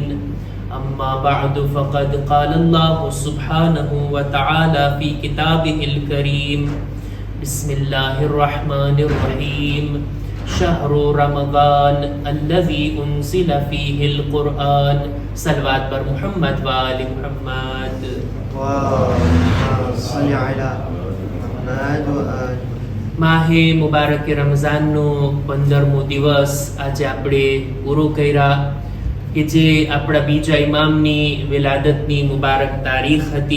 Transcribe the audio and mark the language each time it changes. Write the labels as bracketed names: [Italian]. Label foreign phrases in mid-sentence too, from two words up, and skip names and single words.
[Arabic] أما بعد فقد قال الله سبحانه وتعالى في كتابه الكريم. بسم الله الرحمن الرحيم. شهر رمضان الذي أنزل فيه القرآن. [Urdu] صلوات پر [Arabic] محمد و آل محمد. [Gujarati] માહે મુબારક રમઝાનનો 15મો દિવસ આજે આપણે પૂરો કર્યા કે જે આપણા બીજા ઇમામની વિલાદતની મુબારક તારીખ હતી।